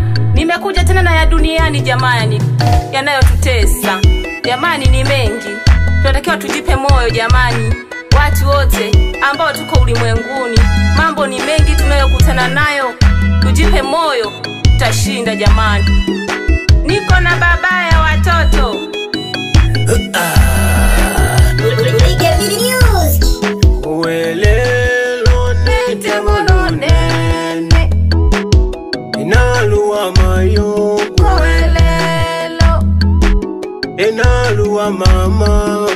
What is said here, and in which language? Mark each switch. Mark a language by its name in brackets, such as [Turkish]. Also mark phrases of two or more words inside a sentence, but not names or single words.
[Swahili] Nimekuja tena na ya duniani jamani, yanayotutesa. Jamani ni mengi. Tunatakiwa tujipe moyo jamani. Watu wote ambao tuko ulimwenguni, mambo ni mengi tunayokutana nayo. Tujipe moyo, tutashinda jamani. Niko na baba ya watoto. Welelo nete volonene Inaluwa mayo Kuelelo Inaluwa mama